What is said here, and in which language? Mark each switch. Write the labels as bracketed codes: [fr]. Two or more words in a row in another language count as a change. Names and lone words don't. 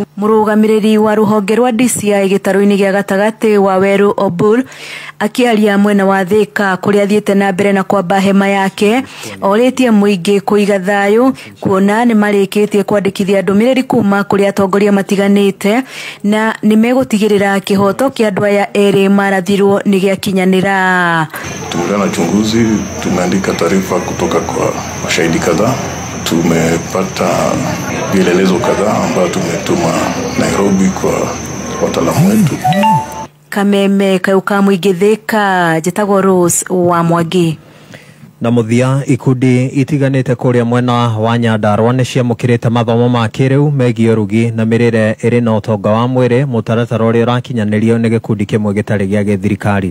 [ki] Mũrũgamĩrĩri wa rũhonge rwa DCI gĩtarũ-inĩ gĩa gatagatĩ wa Weru Obur akĩaria mwena wa Thika kũrĩa athiĩte na mbere na kwamba hema yake orĩtie mũingĩ kũiga thayũ kuona nĩ marĩkĩtie kwandĩkithia ndũmĩrĩri kuma kũrĩ atongoria matiganĩte na nĩ megũtigĩrĩra kĩhoto kĩa andũ aya erĩ marathirwo nĩ gĩakinyanĩra. [sw] Tumeona uchunguzi, tumeandika taarifa kutoka kwa mashahidi kadhaa, tumepata vielelezo kadhaa ambayo tumetuma Nairobi kwa wataalamu wetu. [ki] Kameme kayuka mũingĩ Thika njĩtagwo Rose wa Mwangi. Na muthia ikundi itiganite kuria mwena wa Nyandarua nĩ ciamũkĩrĩte mathomo ma kĩrĩu megiĩ ũrugi na mĩrĩre ĩrĩ na ũtonga wa mwĩrĩ mũtaratara ũrĩa ũrakinyanĩrio nĩ gĩkundi kĩmwe gĩtarĩ gĩa gĩthirikari.